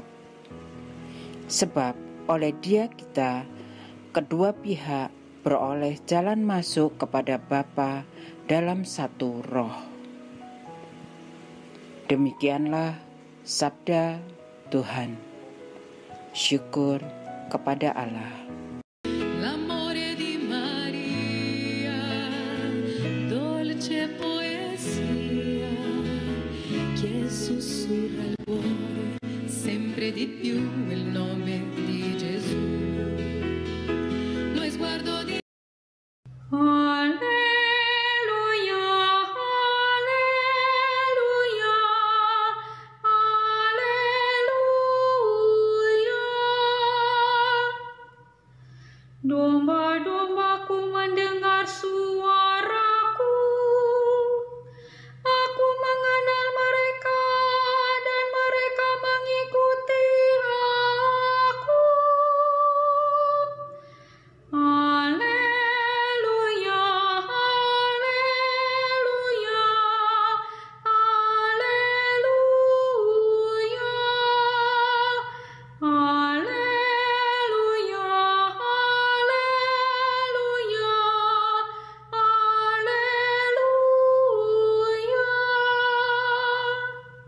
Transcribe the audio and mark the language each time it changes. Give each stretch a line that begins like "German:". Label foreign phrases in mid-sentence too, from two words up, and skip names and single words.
Indonesian: Sebab oleh Dia kita, kedua pihak beroleh jalan masuk kepada Bapa dalam satu roh. Demikianlah sabda Tuhan. Syukur kepada Allah.
Italian: L'amore di Maria, dolce poesia, che sussurra il cuore, sempre di più il nome di Gesù. Lo sguardo di
Indonesian: Alleluia, alleluia, alleluia. Domba-dombaku mendengar suaraku. Aku mengenal mereka dan mereka mengikuti aku. Alleluia, alleluia, alleluia, alleluia, alleluia, alleluia.